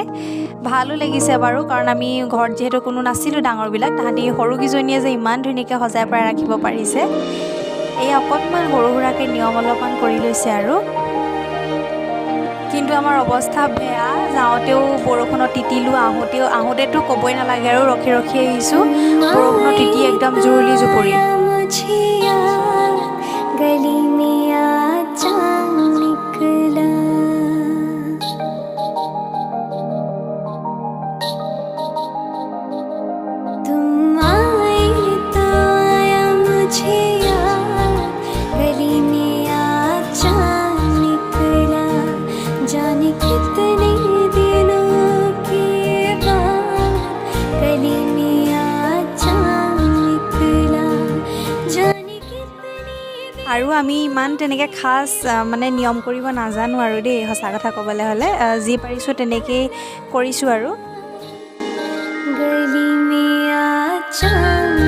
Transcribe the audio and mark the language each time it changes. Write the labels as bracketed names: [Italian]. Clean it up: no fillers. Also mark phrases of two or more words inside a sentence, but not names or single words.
[Assamese] ভালো লাগিছে বাৰু, কাৰণ আমি ঘৰত যিহেতু কোনো নাছিলোঁ ডাঙৰবিলাক, তাহাঁতি সৰুকেইজনীয়ে যে ইমান ধুনীয়াকৈ সজাই পৰাই ৰাখিব পাৰিছে। এই অকণমান সৰু সুৰাকৈ নিয়ম অলপমান কৰি লৈছে আৰু। কিন্তু আমাৰ অৱস্থা বেয়া। যাওঁতেও বৰষুণত তিতিলোঁ, আহোঁতেতো ক'বই নালাগে আৰু, ৰখি ৰখি আহিছোঁ। বৰষুণত তিতি একদম জুৰুলি জুপুৰি। [Hindi] गली में आजा निकला तुम आए तो आया मुझे याद गली में आजा निकला जाने कितने दिनों के बाद गली में आजा निकला जाने [Assamese] আৰু আমি ইমান তেনেকৈ খাচ মানে নিয়ম কৰিব নাজানো আৰু দেই, সঁচা কথা ক'বলৈ হ'লে। যি পাৰিছোঁ তেনেকেই কৰিছোঁ আৰু। [Hindi] गली में आ